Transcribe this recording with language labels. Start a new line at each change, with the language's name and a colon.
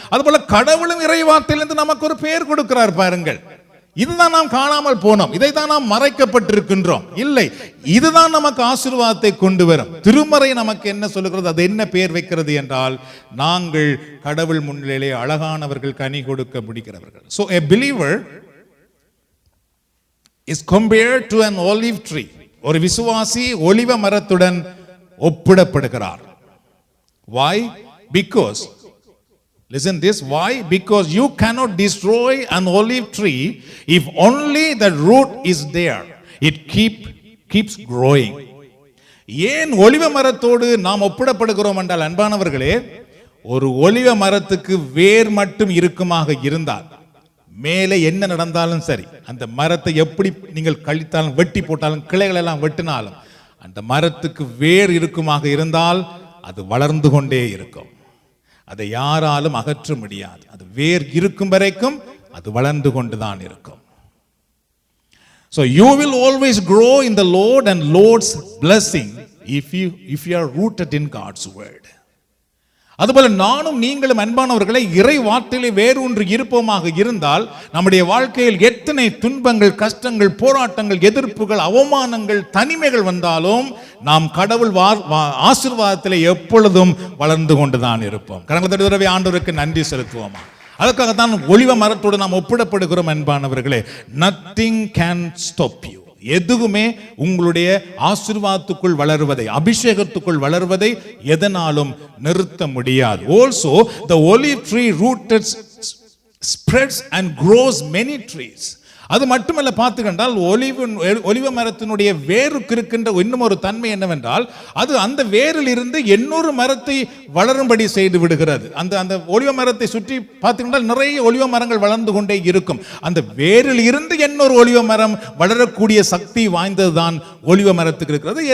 Tamil: அதுபோல கடவுளும் இறைவார்த்தையிலிருந்து நமக்கு ஒரு பெயர் கொடுக்கிறார் பாருங்கள். இதுதான் நாம் காணாமல் போனோம், இதைத்தான் நாம் மறைக்கப்பட்டிருக்கின்றோம். இல்லை, இதுதான் நமக்கு ஆசீர்வாதத்தை கொண்டு வரும். திருமறை நமக்கு என்ன சொல்லுகிறது, அது என்ன பெயர் வைக்கிறது என்றால், நாங்கள் கடவுள் முன்னிலையிலே அழகானவர்கள், கனி கொடுக்க முடிக்கிறவர்கள்.
English: So a believer is compared to an olive tree.
Tamil: ஒரு விசுவாசி ஒலிவ மரத்துடன் ஒப்பிடப்படுகிறார்.
English: Why? Because listen this, why? Because you cannot destroy an olive tree if only the root is there. It keeps growing.
Tamil: ஏன் ஒலிவ மரத்தோடு நாம் ஒப்பிடப்படுகிறோம் என்றால், அன்பானவர்களே, ஒரு ஒலிவ மரத்துக்கு வேர் மட்டும் இருக்குமாக இருந்தால், மேலே என்ன நடந்தாலும் சரி, அந்த மரத்தை எப்படி நீங்கள் கழித்தாலும் வெட்டி போட்டாலும் கிளைகள் எல்லாம் வெட்டினாலும் அந்த மரத்துக்கு வேர் இருக்குமாக இருந்தால் அது வளர்ந்து கொண்டே இருக்கும். அதை யாராலும் அகற்ற முடியாது. அது வேர் இருக்கும் வரைக்கும் அது வளர்ந்து கொண்டுதான் இருக்கும்.
English: So you will always grow in the Lord and Lord's blessing if you are rooted in God's word.
Tamil: அதுபோல நானும் நீங்களும் அன்பானவர்களை இறை வார்த்தையிலே வேரூன்றி இருப்போமாக இருந்தால், நம்முடைய வாழ்க்கையில் எத்தனை துன்பங்கள், கஷ்டங்கள், போராட்டங்கள், எதிர்ப்புகள், அவமானங்கள், தனிமைகள் வந்தாலும் நாம் கடவுள் ஆசீர்வாதத்திலே எப்பொழுதும் வளர்ந்து கொண்டுதான் இருப்போம். கடந்த தடவை ஆண்டவருக்கு நன்றி செலுத்துவோமா? அதற்காகத்தான் ஒலிவ மரத்தோடு நாம் ஒப்பிடப்படுகிறோம். அன்பானவர்களே,
English: nothing can stop you.
Tamil: எதுவுமே உங்களுடைய ஆசீர்வாதத்துக்குள் வளருவதை, அபிஷேகத்துக்குள் வளருவதை எதனாலும் நிறுத்த முடியாது. Also the olive tree rooted spreads and grows many trees. அது மட்டுமல்ல, பார்த்துக்கொண்டால் ஒலிவ மரத்தினுடைய வேருக்கு இருக்கின்ற இன்னும் ஒரு தன்மை என்னவென்றால், அது அந்த வேரில் இருந்து இன்னொரு மரத்தை வளரும்படி செய்து விடுகிறது. அந்த ஒலிவ மரத்தை சுற்றி பார்த்துக்கொண்டால் நிறைய ஒலிவ மரங்கள் வளர்ந்து கொண்டே இருக்கும். அந்த வேரில் இருந்து இன்னொரு ஒலிவ மரம் வளரக்கூடிய சக்தி வாய்ந்ததுதான் ஒலிவ மரத்துக்கு இருக்கிறது.